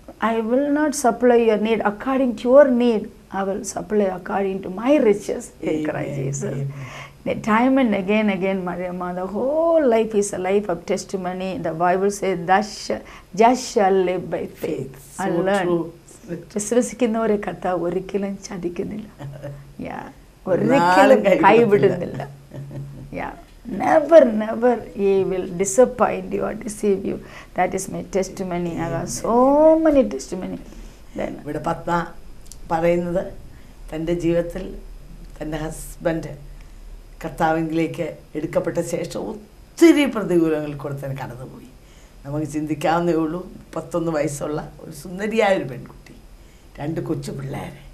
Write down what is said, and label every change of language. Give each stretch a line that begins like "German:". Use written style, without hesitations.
English: I will not supply your need according to your need. I will supply according to my riches in Christ Jesus. Amen. The time and again, Mariamma, the whole life is a life of testimony. The Bible says, just shall live by faith. So I learned. true.
Malayalam: വിശ്വസിക്കുന്നവരെ കർത്താവ് ഒരിക്കലും ചതിക്കുന്നില്ല. ഒരിക്കലും കൈവിടുന്നില്ല.
English: Never he will disappoint you or deceive you. That is my testimony. I have so many testimony. Then
Malayalam: ഇവിടെ പത്മ പറയുന്നത് തൻ്റെ ജീവിതത്തിൽ തൻ്റെ husband കർത്താവിലേക്ക് എടുക്കപ്പെട്ട ശേഷം ഒത്തിരി പ്രതികൂലങ്ങൾ കൂടെ തന്നെ കടന്നുപോയി. നമുക്ക് ചിന്തിക്കാവുന്നേ ഉള്ളൂ. 31 വയസ്സുള്ള ഒരു സുന്ദരിയായൊരു പെൺകുട്ടി, 2 കൊച്ചു പിള്ളേർ.